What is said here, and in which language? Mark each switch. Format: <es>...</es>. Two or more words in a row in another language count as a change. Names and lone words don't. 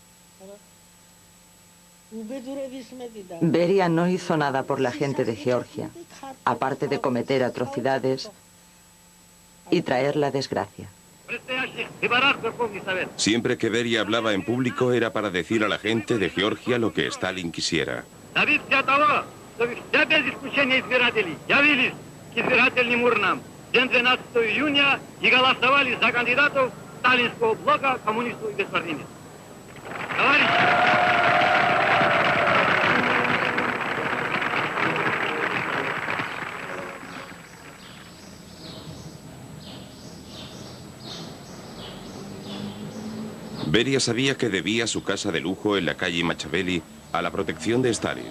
<es>Beria no hizo nada por la gente de Georgia, aparte de cometer atrocidades y traer la desgracia. Siempre que Beria hablaba en público era para decir a la gente de Georgia lo que Stalin quisiera.</es> <ru>Все без исключения избирателей явились к избирательным урнам день 12 июня и голосовали за кандидатов сталинского блока коммунистов и беспартийцев. Товарищи!</ru> <es>Beria sabía que debía su casa de lujo en la calle Machaveli a la protección de Stalin.</es>